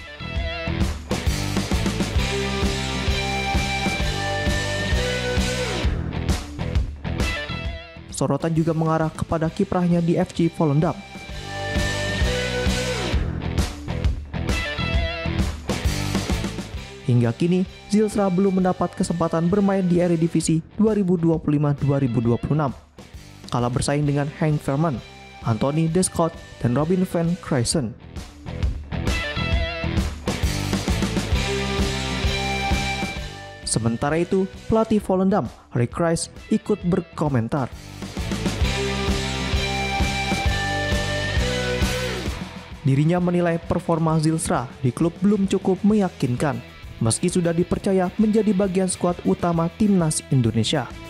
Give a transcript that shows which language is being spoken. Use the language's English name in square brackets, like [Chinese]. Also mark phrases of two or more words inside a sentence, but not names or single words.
[Indonesian] Sorotan juga mengarah kepada kiprahnya di FC Volendam. Hingga kini, Zylstra belum mendapat kesempatan bermain di Eredivisie 2025-2026. Kalah bersaing dengan Henk Veerman, Anthony De Schot, dan Robin van Kruijsen. Sementara itu, pelatih Volendam, Rick Rice, ikut berkomentar. Dirinya menilai performa Zylstra di klub belum cukup meyakinkan, meski sudah dipercaya menjadi bagian skuad utama timnas Indonesia.